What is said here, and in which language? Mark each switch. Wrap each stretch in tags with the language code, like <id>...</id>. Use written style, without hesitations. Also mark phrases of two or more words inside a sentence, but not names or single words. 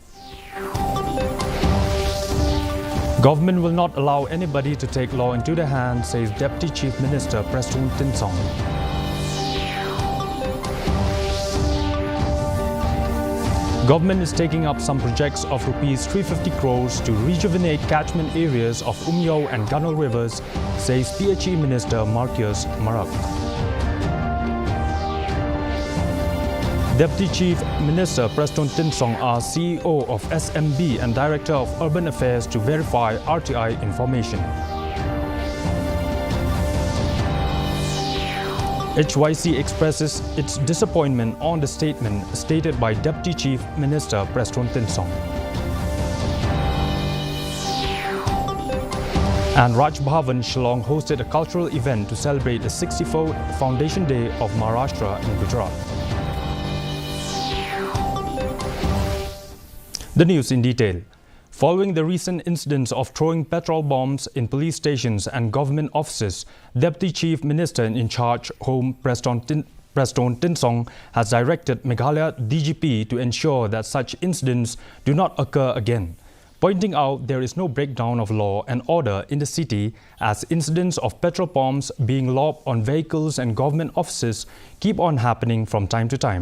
<en>Government will not allow anybody to take law into their hands, says Deputy Chief Minister Preston Tinsong. Government is taking up some projects of Rs 350 crores to rejuvenate catchment areas of Umyao and Gunnel rivers, says PHE Minister Marcus Marak. Deputy Chief Minister Preston Tinsong asked CEO of SMB and Director of Urban Affairs to verify RTI information. HYC expresses its disappointment on the statement stated by Deputy Chief Minister Preston Tinsong. And Raj Bhavan, Shillong hosted a cultural event to celebrate the 64th Foundation Day of Maharashtra in Gujarat. The news in detail. Following the recent incidents of throwing petrol bombs in police stations and government offices, Deputy Chief Minister in charge Home Preston Tinsong has directed Meghalaya DGP to ensure that such incidents do not occur again, pointing out there is no breakdown of law and order in the city as incidents of petrol bombs being lobbed on vehicles and government offices keep on happening from time to time.</en>